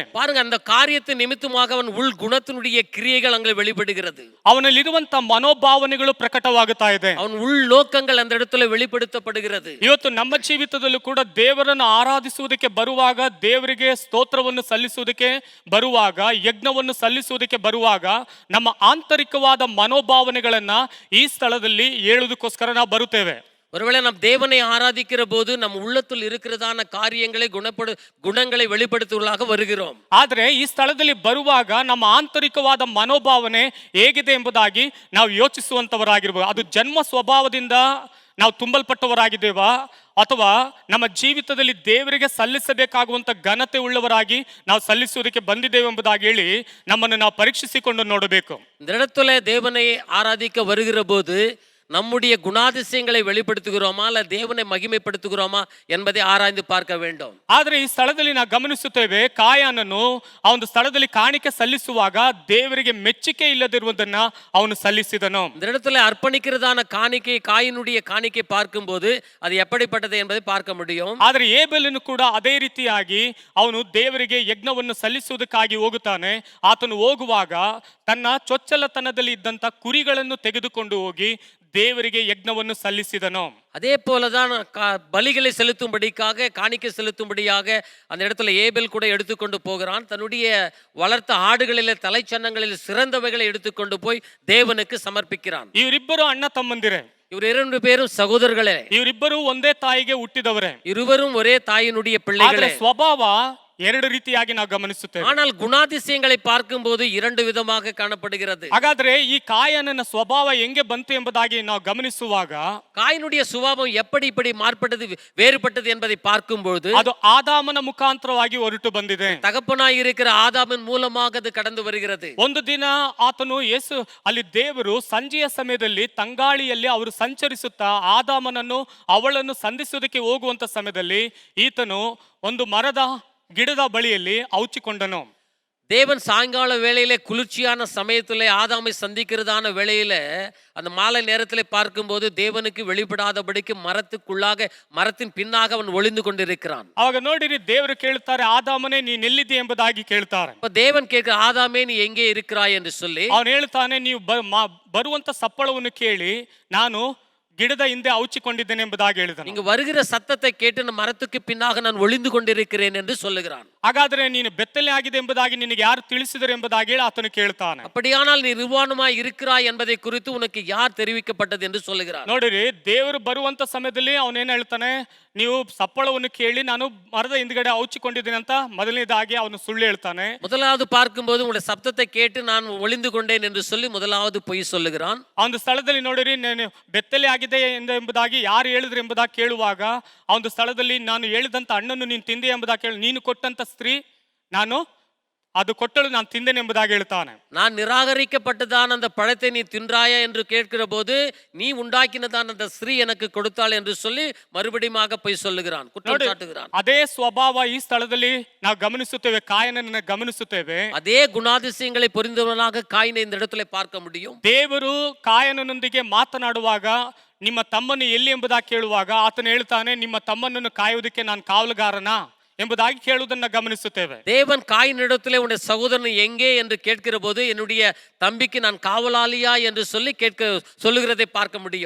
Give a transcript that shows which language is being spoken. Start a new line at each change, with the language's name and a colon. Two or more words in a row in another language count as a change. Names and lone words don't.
Tamil: பாருங்க, அந்த காரியத்தை நிமித்தமாக அவன் உள் குணத்தினுடைய கிரியைகள் அங்கே வெளிப்படுகிறது.
Kannada: ಅವನಲ್ಲಿರುವಂತ ಮನೋಭಾವನೆಗಳು ಪ್ರಕಟವಾಗುತ್ತಾ ಇದೆ.
Tamil: அவன் உள் நோக்கங்கள் அந்த இடத்துல வெளிப்படுத்தப்படுகிறது.
Kannada: ಇವತ್ತು ನಮ್ಮ ಜೀವಿತದಲ್ಲೂ ಕೂಡ ದೇವರನ್ನು ಆರಾಧಿಸುವುದಕ್ಕೆ ಬರುವಾಗ, ದೇವರಿಗೆ ಸ್ತೋತ್ರವನ್ನು ಸಲ್ಲಿಸುವುದಕ್ಕೆ ಬರುವಾಗ, ಯಜ್ಞವನ್ನು ಸಲ್ಲಿಸುವುದಕ್ಕೆ ಬರುವಾಗ ನಮ್ಮ ಆಂತರಿಕವಾದ ಮನೋಭಾವನೆಗಳನ್ನ ಈ ಸ್ಥಳದಲ್ಲಿ ಹೇಳುವುದಕ್ಕೋಸ್ಕರ ನಾವು ಬರುತ್ತೇವೆ.
Tamil: ஒருவேளை நம் தேவனை ஆராதிக்கிற போது நம் உள்ளத்தில் இருக்கிறதான காரியங்களை குணங்களை வெளிப்படுத்துவதாக வருகிறோம்.
Kannada: ಆದ್ರೆ ಈ ಸ್ಥಳದಲ್ಲಿ ಬರುವಾಗ ನಮ್ಮ ಆಂತರಿಕವಾದ ಮನೋಭಾವನೆ ಹೇಗಿದೆ ಎಂಬುದಾಗಿ ನಾವು ಯೋಚಿಸುವಂತವರಾಗಿರ್ಬೋದು. ಅದು ಜನ್ಮ ಸ್ವಭಾವದಿಂದ ನಾವು ತುಂಬಲ್ಪಟ್ಟವರಾಗಿದ್ದೇವಾ, ಅಥವಾ ನಮ್ಮ ಜೀವಿತದಲ್ಲಿ ದೇವರಿಗೆ ಸಲ್ಲಿಸಬೇಕಾಗುವಂತ ಘನತೆ ಉಳ್ಳವರಾಗಿ ನಾವು ಸಲ್ಲಿಸುವುದಕ್ಕೆ ಬಂದಿದ್ದೇವೆ ಎಂಬುದಾಗಿ ಹೇಳಿ ನಮ್ಮನ್ನು ನಾವು ಪರೀಕ್ಷಿಸಿಕೊಂಡು ನೋಡಬೇಕು.
Tamil: இந்த இடத்துல தேவனை ஆராதிக்க வருகிற போது நம்முடைய குணாதிசயங்களை வெளிப்படுத்துகிறோமா அல்ல தேவனை மகிமைப்படுத்துகிறோமா என்பதை ஆராய்ந்து பார்க்க வேண்டும்.
Kannada: ಆದ್ರೆ ಈ ಸ್ಥಳದಲ್ಲಿ ನಾವು ಗಮನಿಸುತ್ತೇವೆ, ಕಾಯನನು ಆ ಒಂದು ಸ್ಥಳದಲ್ಲಿ ಕಾಣಿಕೆ ಸಲ್ಲಿಸುವಾಗ ದೇವರಿಗೆ ಮೆಚ್ಚುಗೆ ಇಲ್ಲದಿರುವುದನ್ನ ಅವನು ಸಲ್ಲಿಸಿದನು.
Tamil: இந்த இடத்துல அர்ப்பணிக்கிறதான காணிக்கை, காயினுடைய காணிக்கை பார்க்கும்போது அது எப்படிப்பட்டது என்பதை பார்க்க முடியும்.
Kannada: ಆದ್ರೆ ಏಬೆಲನು ಕೂಡ ಅದೇ ರೀತಿಯಾಗಿ ಅವನು ದೇವರಿಗೆ ಯಜ್ಞವನ್ನು ಸಲ್ಲಿಸುವುದಕ್ಕಾಗಿ ಹೋಗುತ್ತಾನೆ. ಆತನು ಹೋಗುವಾಗ ತನ್ನ ಚೊಚ್ಚಲತನದಲ್ಲಿ ಇದ್ದಂತ ಕುರಿಗಳನ್ನು ತೆಗೆದುಕೊಂಡು ಹೋಗಿ ದೇವರಿಗೆ ಯಜ್ಞವನ್ನು ಸಲ್ಲಿಸಿದನು.
Tamil: அதே போலதான் பலிகளை செலுத்தும்படிக்காக, காணிக்கை செலுத்தும்படியாக அந்த இடத்துல ஏபேல் கூட எடுத்துக்கொண்டு போகிறான். தன்னுடைய வளர்த்த ஆடுகளிலே தலைச்சன்னங்களில் சிறந்தவைகளை எடுத்துக்கொண்டு போய் தேவனுக்கு சமர்ப்பிக்கிறான்.
Kannada: ಇವರಿಬ್ಬರು ಅಣ್ಣ ತಮ್ಮಂದಿರೇ,
Tamil: இவர் இரண்டு பேரும் சகோதரர்களே,
Kannada: ಇವರಿಬ್ಬರು ಒಂದೇ ತಾಯಿಗೆ ಹುಟ್ಟಿದವರೇ,
Tamil: இருவரும் ஒரே தாயினுடைய பிள்ளைகளே.
Kannada: ಸ್ವಭಾವ ಎರಡು ರೀತಿಯಾಗಿ ನಾವು ಗಮನಿಸುತ್ತೇವೆ.
Tamil: ஆனால் குணாதிசயங்களை பார்க்கும்போது இரண்டு விதமாக காணப்படுகிறது.
Kannada: ಹಾಗಾದ್ರೆ ಈ ಕಾಯನನ ಸ್ವಭಾವ ಹೆಂಗೆ ಬಂತು ಎಂಬುದಾಗಿ ನಾವು ಗಮನಿಸುವಾಗ,
Tamil: காயினுடைய சுபாவம் எப்படி இப்படி மாறுபட்டது, வேறுபட்டது என்பதை பார்க்கும்போது
Kannada: ಅದು ಆದಾಮನ ಮುಖಾಂತರವಾಗಿ ಹೊರಟು ಬಂದಿದೆ.
Tamil: தகப்பனாய் இருக்கிற ஆதாமின் மூலமாக அது கடந்து வருகிறது.
Kannada: ಒಂದು ದಿನ ಆತನು ಅಲ್ಲಿ ದೇವರು ಸಂಜೆಯ ಸಮಯದಲ್ಲಿ ತಂಗಾಳಿಯಲ್ಲಿ ಅವರು ಸಂಚರಿಸುತ್ತಾ ಆದಾಮನನ್ನು ಅವಳನ್ನು ಸಂಧಿಸುವುದಕ್ಕೆ ಹೋಗುವಂತ ಸಮಯದಲ್ಲಿ ಈತನು ಒಂದು ಮರದ ಗಿಡದ ಬಳಿಯಲ್ಲಿ ಔಚಿಕೊಂಡನು.
Tamil: தேவன் சாயங்கால வேளையிலே குளிர்ச்சியான சமயத்திலே ஆதாமை சந்திக்கிறதான வேளையில அந்த மாலை நேரத்திலே பார்க்கும்போது தேவனுக்கு வெளிப்படாதபடிக்கு மரத்துக்குள்ளாக, மரத்தின் பின்னாக அவன் ஒளிந்து கொண்டிருக்கிறான்.
Kannada: ಅವಾಗ ನೋಡಿರಿ, ದೇವರು ಕೇಳ್ತಾರೆ, ಆದಾಮನೇ ನೀನು ಎಲ್ಲಿದೆ ಎಂಬುದಾಗಿ ಕೇಳ್ತಾರೆ.
Tamil: தேவன் கேட்கிற, ஆதாமே நீ எங்கே இருக்கிறாய் என்று சொல்லி
Kannada: ಅವನು ಹೇಳ್ತಾನೆ, ನೀವು ಬರುವಂತ ಸಪ್ಪಳವನ್ನು ಕೇಳಿ ನಾನು ಗಿಡದ ಹಿಂದೆ ಔಚಿಕೊಂಡಿದ್ದೇನೆ ಎಂಬುದಾಗಿ ಹೇಳಿದನು.
Tamil: நீங்க வருகிற சத்தத்தை கேட்டு நான் மரத்துக்கு பின்னாக நான் ஒளிந்து கொண்டிருக்கிறேன் என்று சொல்லுகிறான்.
Kannada: ಹಾಗಾದ್ರೆ ನೀನು ಬೆತ್ತಲೆ ಆಗಿದೆ ಎಂಬುದಾಗಿ ನಿನಗೆ ಯಾರು ತಿಳಿಸಿದರು ಎಂಬುದಾಗಿ ಹೇಳಿ ಆತನು ಕೇಳ್ತಾನೆ.
Tamil: அப்படியானால் நீ நிர்வாணமாய் இருக்கிறாய் என்பதை குறித்து உனக்கு யார் தெரிவிக்கப்பட்டது என்று சொல்லுகிறார்.
Kannada: ನೋಡಿರಿ, ದೇವರು ಬರುವಂತ ಸಮಯದಲ್ಲಿ ಅವನೇನ್ ಹೇಳ್ತಾನೆ, ನೀವು ಸಪ್ಪಳವನ್ನು ಕೇಳಿ ನಾನು ಮರದ ಹಿಂದ್ಗಡೆ ಔಚಿಕೊಂಡಿದ್ದೀನಿ ಅಂತ ಮೊದಲನೇದಾಗಿ ಅವನು ಸುಳ್ಳು ಹೇಳ್ತಾನೆ.
Tamil: முதலாவது பார்க்கும்போது உங்களுடைய சப்தத்தை கேட்டு நான் ஒளிந்து கொண்டேன் என்று சொல்லி முதலாவது பொய் சொல்லுகிறான்.
Kannada: ಆ ಒಂದು ಸ್ಥಳದಲ್ಲಿ ನೋಡಿರಿ, ನಾನು ಬೆತ್ತಲೆ ಆಗಿದೆ ಎಂಬುದಾಗಿ ಯಾರು ಹೇಳಿದ್ರು ಎಂಬುದಾಗಿ ಕೇಳುವಾಗ ಆ ಒಂದು ಸ್ಥಳದಲ್ಲಿ ನಾನು ಹೇಳಿದಂತ ಹಣ್ಣನ್ನು ನೀನು ತಿಂದೆ ಎಂಬುದಾಗಿ ಕೇಳಿ, ನೀನು ಕೊಟ್ಟಂತ ಸ್ತ್ರೀ ನಾನು ಅದು ಕೊಟ್ಟಳು ನಾನು ತಿಂದೇನೆ ಎಂಬುದಾಗಿ ಹೇಳ್ತಾನೆ.
Tamil: நான் நிராகரிக்கப்பட்டதான் அந்த பழத்தை நீ தின்றாயா என்று கேட்கிற போது நீ உண்டாக்கினதான் அந்த ஸ்திரீ எனக்கு கொடுத்தாள் என்று சொல்லி மறுபடியும் பொய் சொல்லுகிறான், குற்றம் சாட்டுகிறான்.
Kannada: ಅದೇ ಸ್ವಭಾವ ಈ ಸ್ಥಳದಲ್ಲಿ ನಾವು ಗಮನಿಸುತ್ತೇವೆ, ಕಾಯನನ್ನ ಗಮನಿಸುತ್ತೇವೆ.
Tamil: அதே குணாதிசயங்களை புரிந்தவனாக காயினை இந்த இடத்துல பார்க்க முடியும்.
Kannada: ದೇವರು ಕಾಯನನೊಂದಿಗೆ ಮಾತನಾಡುವಾಗ ನಿಮ್ಮ ತಮ್ಮನ್ನು ಎಲ್ಲಿ ಎಂಬುದಾಗಿ ಕೇಳುವಾಗ ಆತನು ಹೇಳ್ತಾನೆ, ನಿಮ್ಮ ತಮ್ಮನನ್ನು ಕಾಯುವುದಕ್ಕೆ ನಾನು ಕಾವಲುಗಾರನ ಎಂಬುದಾಗಿ ಕೇಳುವುದನ್ನ ಗಮನಿಸುತ್ತೇವೆ.
Tamil: தேவன் காயினிடத்திலே உன்னுடைய சகோதரன் எங்கே என்று கேட்கிற போது என்னுடைய தம்பிக்கு நான் காவலாளியா என்று சொல்லி சொல்லுகிறதை பார்க்க முடியும்.